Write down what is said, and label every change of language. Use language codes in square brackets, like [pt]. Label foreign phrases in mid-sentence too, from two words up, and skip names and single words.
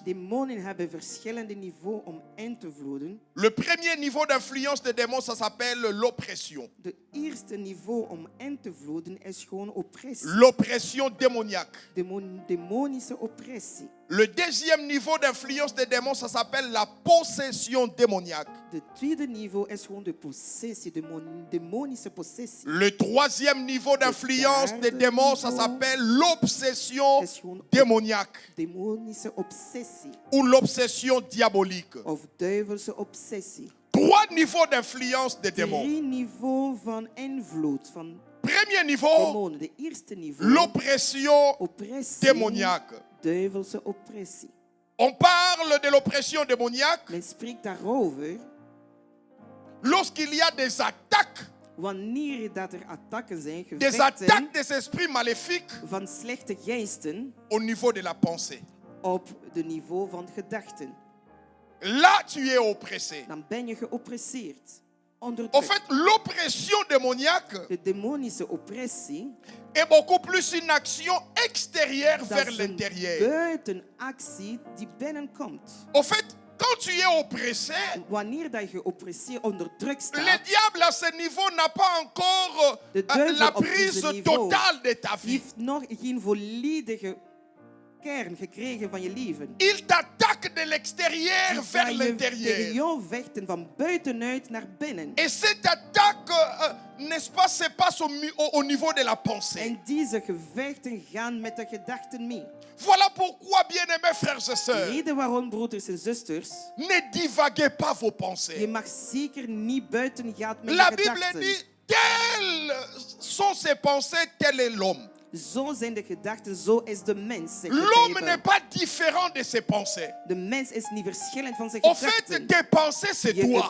[nl] Demonen hebben verschillende niveaus om in te vloeden. [fr] Le premier niveau d'influence des démons, ça s'appelle l'oppression. [nl] De eerste niveau om in te vloeden is gewoon oppressie. [fr] L'oppression démoniaque. [nl] Demonische oppressie. [fr] Le deuxième niveau d'influence des démons, ça s'appelle la possession démoniaque. [nl] De tweede niveau is gewoon de possessie, de demonische possessie. [fr] Le troisième niveau d'influence des démons, ça s'appelle l'obsession [nl] Is gewoon [fr] démoniaque [nl] demonische obsessie [fr] ou l'obsession diabolique. [nl] of duivelse obsessie. [fr] Trois niveaux d'influence des démons. [nl] 3 niveaus van invloed van [fr] Premier niveau, [nl] demonen. De eerste niveau, [fr] l'oppression [nl] oppressie, [fr] démoniaque. [nl] duivelse oppressie. [fr] On parle de l'oppression démoniaque [nl] Men spreekt daarover [fr] lorsqu'il y a des attaques, [nl] wanneer dat er attacken zijn, [fr] des [nl] gevechten [fr] attaques des esprits maléfiques [nl] van slechte geesten [fr] au niveau de la pensée. [nl] op de niveau van gedachten. [fr] Là, tu es oppressé. [nl] Dan ben je geoppresseerd. [fr] En [nl] Onderdrukt. [fr] fait, l'oppression démoniaque [nl] De demonische oppressie, [fr] est beaucoup plus une action extérieure [nl] dat [fr] vers [nl] is een [fr] l'intérieur. [nl] buitenactie die binnenkomt. [fr] En fait, quand tu es oppressé, [nl] Wanneer dat je geoppresseerd, onderdrukt [fr] le [nl] staat, [fr] diable à ce niveau n'a pas encore [nl] de duivel [fr] la [nl] op [fr] prise [nl] deze niveau [fr] totale de ta vie. [nl] heeft nog geen volledige kern gekregen van je leven. [fr] Il t'attaque de l'extérieur [nl] Die [fr] vers [nl] ga je tegen [fr] l'intérieur. [nl] jou vechten van buitenuit naar binnen. [fr] Et cette attaque, n'est-ce pas, se passe au niveau de la pensée. [nl] En deze gevechten gaan met de gedachten mee. [fr] Voilà pourquoi, bien-aimés frères et [nl] De [fr] sœurs, [nl] reden waarom, broeders en zusters, [fr] ne divaguez pas vos [nl] je [fr] pensées. [nl] mag zeker niet buiten gaan met [fr] La [nl] je [fr] Bible [nl] gedachten. [fr] dit, telles sont ses pensées, tel est l'homme. [nl] Zo zijn de gedachten, zo is de mens. zegt de [fr] L'homme [nl] Bijbel. [fr] n'est pas différent de ses pensées. [nl] De mens is niet verschillend van zijn [fr] En fait, [nl] gedachten. [fr] tes pensées, c'est [nl] Je [fr] toi.